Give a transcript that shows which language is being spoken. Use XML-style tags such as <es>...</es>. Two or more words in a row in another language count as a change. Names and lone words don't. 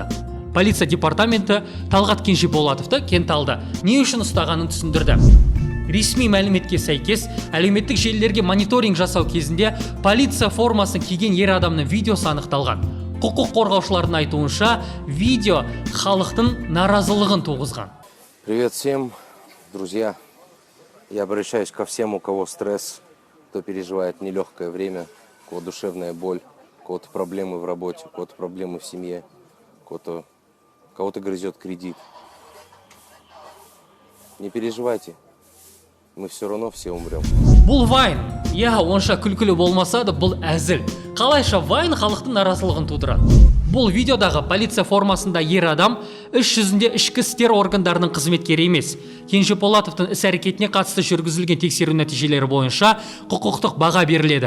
<kk>Полиция департаменті Талғат Кенжеболатовты Кенталды не үшін ұстағанын түсіндірді. Ресми мәліметке сәйкес, әлеуметтік желілерге мониторинг жасау кезінде полиция формасын киген ер адамның видеосы анықталған. Құқық қорғаушылардың айтуынша, видео халықтың наразылығын туғызған.</kk> <ru>Привет всем, друзья. Я обращаюсь ко всем, у кого стресс, кто переживает нелегкое время, у кого душевная боль, у кого-то проблемы в работе, у кого-то проблемы в семье, кого-то грызет кредит. Не переживайте, мы все равно все умрем.</ru> <kk>Бұл Вайн, онша күлкілі болмаса да, бұл әзіл. Қалайша Вайн халықтың наразылығын тудырады. Бұл видеодағы полиция формасында ер адам іс жүзінде ішкі істер органдарының қызметкері емес. Кенжеполатовтың іс-әрекетіне қатысты жүргізілген тексеру нәтижелері бойынша құқықтық баға беріледі.</kk>